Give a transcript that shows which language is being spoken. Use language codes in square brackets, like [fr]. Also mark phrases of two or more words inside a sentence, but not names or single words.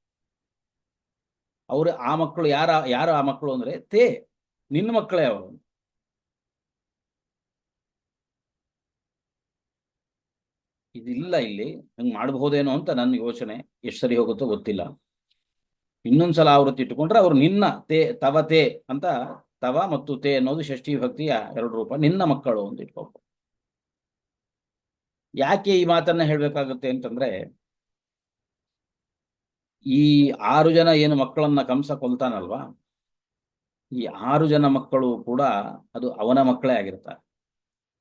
[kn] ಅವರು ಆ ಮಕ್ಕಳು ಯಾರ ಆ ಮಕ್ಕಳು ಅಂದ್ರೆ ತೇ ನಿನ್ನ ಮಕ್ಕಳೇ ಅವರು. ಇದಿಲ್ಲ ಇಲ್ಲಿ, ಹಂಗೆ ಮಾಡಬಹುದೇನೋ ಅಂತ ನನ್ನ ಯೋಚನೆ. ಎಷ್ಟು ಸರಿ ಹೋಗುತ್ತೋ ಗೊತ್ತಿಲ್ಲ. ಇನ್ನೊಂದ್ಸಲ ಆವೃತ್ತಿ ಇಟ್ಟುಕೊಂಡ್ರೆ ಅವರು ನಿನ್ನ, [sa] ತೇ ತವ ತೇ ಅಂತ. [kn] ತವ ಮತ್ತು ತೇ ಅನ್ನೋದು ಷಷ್ಠಿ ಭಕ್ತಿಯ 2 ರೂಪ. ನಿನ್ನ ಮಕ್ಕಳು ಅಂತ ಇಟ್ಕೋಬೇಕು. ಯಾಕೆ ಈ ಮಾತನ್ನ ಹೇಳ್ಬೇಕಾಗುತ್ತೆ ಅಂತಂದ್ರೆ ಈ 6 ಜನ ಏನು ಮಕ್ಕಳನ್ನ ಕಂಸ ಕೊಲ್ತಾನಲ್ವಾ, ಈ 6 ಜನ ಮಕ್ಕಳು ಕೂಡ ಅದು ಅವನ ಮಕ್ಕಳೇ ಆಗಿರ್ತಾರೆ.